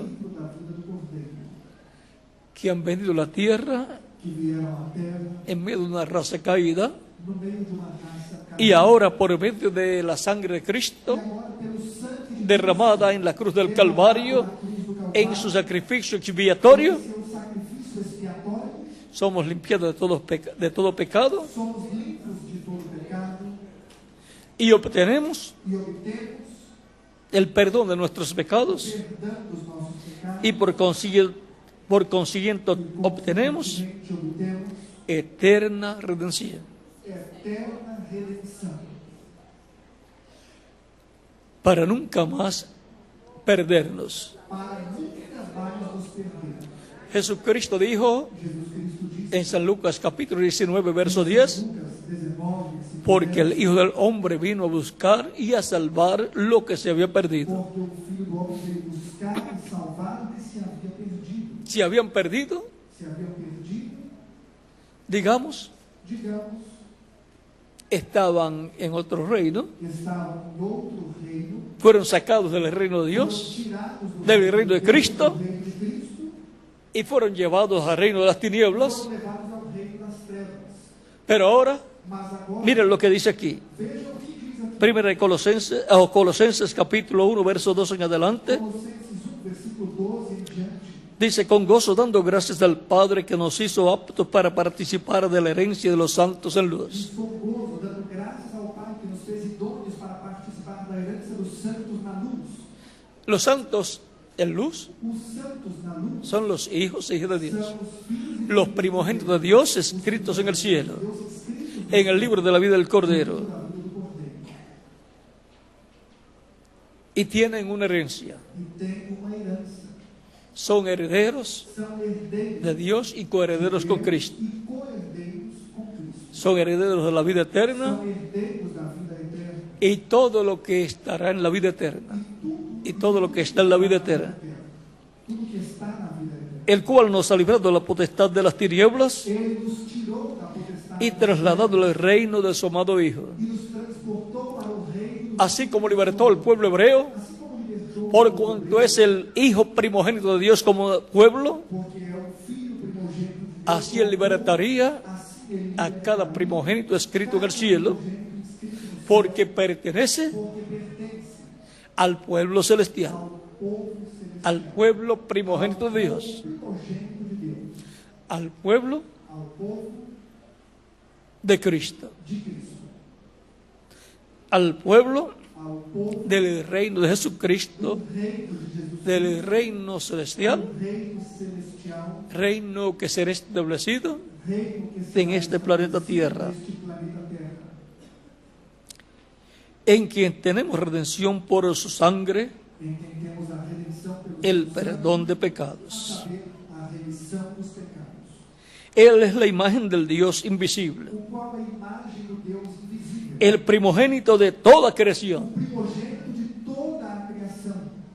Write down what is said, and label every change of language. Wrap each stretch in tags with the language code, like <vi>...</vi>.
<pt>livro da vida do Cordeiro,</pt> <es>que han venido a la tierra</es> <pt>que vieram à terra</pt> <es>en medio de una raza caída,</es> <pt>no meio de uma raça caída.</pt> <es>y ahora por medio de la sangre de</es> <pt>E</pt> <es>Cristo</es> <pt>agora, pelo sangue de</pt> <es>derramada en la cruz del Calvario,</es> <pt>na cruz do Calvário,</pt> <es>en su sacrificio expiatorio,</es> <pt>seu sacrifício expiatório,</pt> <es>somos limpiados de todo pecado</es> <pt>somos limpos de todo pecado</pt> <es>y obtenemos</es> <pt>e obtemos</pt> <es>el perdón de nuestros pecados,</es> <pt>perdão dos nossos pecados.</pt> <es>y por consiguiente obtenemos</es> <pt>Consequentemente, obtemos</pt> <es>eterna redención.</es> <pt>eterna redenção,</pt> <es>Para nunca más perdernos.</es> <pt>para nunca mais nos perder.</pt> <es>Jesucristo dijo</es> <pt>Jesus Cristo disse</pt> <es>en San Lucas capítulo 19, verso</es> <pt>em</pt> <es>10,</es> <pt>Lucas 19, versículo</pt> <es>porque</es> <pt>10,</pt> <es>el Hijo del Hombre vino a buscar y a salvar lo que se había perdido.</es> <pt>porque o Filho do Homem veio buscar e salvar o que se havia perdido.</pt> <es>Si habían perdido,</es> <pt>Se haviam perdido,</pt> <es>digamos,</es> <pt>digamos,</pt> <es>estaban en otro reino,</es> <pt>que estavam em outro reino,</pt> <es>fueron sacados del reino de</es> <pt>foram</pt> <es>Dios</es> <pt>tirados do</pt> <es>del reino de</es> <pt>Deus,</pt> <es>Cristo,</es> <pt>do reino de Cristo,</pt> <es>y fueron llevados al reino de las tinieblas.</es> <pt>foram levados ao reino das trevas.</pt> <es>Pero ahora,</es> <pt>Mas agora,</pt> <es>miren lo que dice aquí.</es> <pt>vejam o que diz aqui.</pt> <es>Primera de Colosenses capítulo 1, verso 2 en adelante.</es> <pt>Colossenses 1, versículo 12 em diante.</pt> <es>Dice: con gozo dando gracias al Padre que nos hizo aptos para participar de la herencia de los santos en luz.</es> <pt>Com gozo, dando graças ao Pai que nos fez idôneos para participar da herança dos santos na luz.</pt> <es>Los santos en luz</es> <pt>Os santos na luz</pt> <es>son los hijos e hijas de Dios,</es> <pt>são os filhos</pt> <es>los primogénitos de Dios escritos en el cielo,</es> <pt>de Deus escritos</pt> <es>en el libro de la vida del Cordero,</es> <pt>na vida do Cordeiro.</pt> <es>y tienen una herencia.</es> <pt>E tem uma herança.</pt> <es>Son herederos</es> <pt>São herdeiros</pt> <es>de Dios y coherederos con Cristo.</es> <pt>e co-herdeiros com Cristo.</pt> <es>Son herederos de la vida eterna</es> <pt>São herdeiros da vida eterna.</pt> <es>y todo lo que estará en la vida eterna. Y todo lo que está en la vida eterna.</es> <pt>Tudo que está na vida eterna.</pt> <es>El cual nos ha librado de la potestad de las tinieblas</es> <pt>Ele nos tirou da potestade</pt> <es>y trasladado al reino de su amado Hijo.</es> <pt>e nos transportou para o reino,</pt> <es>Así como libertó al pueblo hebreo,</es> <pt>assim como libertou,</pt> <es>por cuanto es el Hijo primogénito de Dios como pueblo,</es> <pt>porque é o filho primogênito de Deus.</pt> <es>así él libertaría</es> <pt>Assim ele</pt> <es>a cada primogénito escrito en el cielo,</es> <pt>primogênito escrito no céu,</pt> <es>porque pertenece</es> <pt>porque pertence</pt> <es>al pueblo celestial,</es> <pt>ao povo celestial,</pt> <es>al pueblo primogénito de Dios,</es> <pt>primogênito de Deus,</pt> <es>al pueblo</es> <pt>ao povo</pt> <es>de Cristo,</es> <pt>de Cristo,</pt> <es>al pueblo</es> <pt>ao povo</pt> <es>del reino de Jesucristo,</es> <pt>do reino de Jesus,</pt> <es>del reino celestial,</es> <pt>do reino celestial,</pt> <es>reino que será establecido</es> <pt>reino que</pt> <es>en este planeta Tierra,</es> <pt>neste planeta Terra,</pt> <es>en quien tenemos redención por su sangre,</es> <pt>em quem temos a redenção pelo</pt> <es>el</es> <pt>seu</pt> <es>perdón de</es> <pt>sangue,</pt> <es>pecados.</es> <pt>saber a remissão dos pecados,</pt> <es>Él es la imagen del Dios invisible,</es> <pt>o qual é a imagem do Deus invisível,</pt> <es>el primogénito de toda creación.</es> <pt>primogênito de toda a criação.</pt>